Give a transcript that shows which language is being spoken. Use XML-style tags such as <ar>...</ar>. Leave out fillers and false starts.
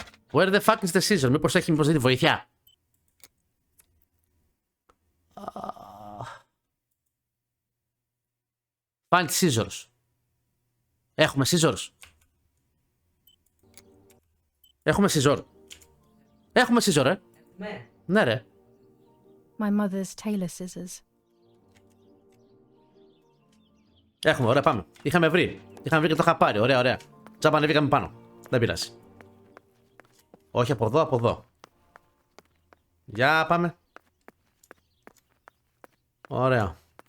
<en>Where the fuck is the scissor?</en> <el>Μήπως δίνει βοήθεια?</el> <en>Find scissors.</en> <el>Έχουμε</el> <en>scissors.</en> <el>Έχουμε scissor. Έχουμε scissor, Ναι ρε.</el> <en>My mother's tailor scissors.</en> <el>Έχουμε, ωραία, πάμε. Είχαμε βρει και το είχα πάρει. Ωραία, ωραία. Τσάμπα ανεβήκαμε πάνω. Δεν πειράζει. Όχι από εδώ, από εδώ. Για πάμε. Ωραία.</el>